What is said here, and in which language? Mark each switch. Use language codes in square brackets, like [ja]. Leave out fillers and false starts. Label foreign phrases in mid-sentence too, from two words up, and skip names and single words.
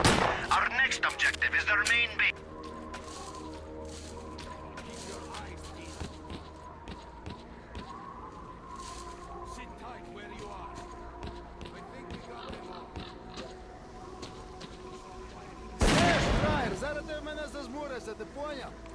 [en] Our next objective is their main base. Sit tight where you are. I think we got them all. [uk] Фраєр, зараз ти в мене зажмуришся, ти поняв?